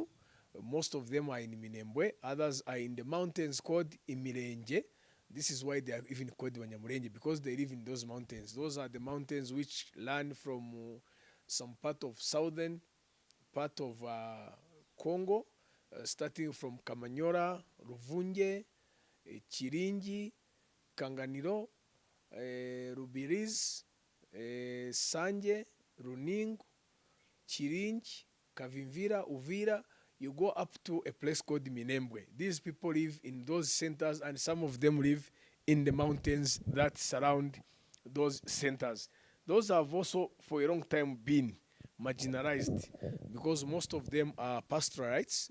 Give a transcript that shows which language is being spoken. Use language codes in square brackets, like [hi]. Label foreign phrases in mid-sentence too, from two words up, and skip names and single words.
[en] Most of them are in Minembwe. Others are in the mountains called Imirenje. This is why they are even called Banyamulenge, because they live in those mountains. Those are the mountains which run from some part of southern part of Congo, starting from Kamanyora, Ruvunge, Chiringi, Kanganiro, Rubirizi, Sanje, Runingu, Chiringi, Kavimvira, Uvira. You go up to a place called Minembwe. These people live in those centers, and some of them live in the mountains that surround those centers. Those have also, for a long time, been marginalized, because most of them are pastoralites.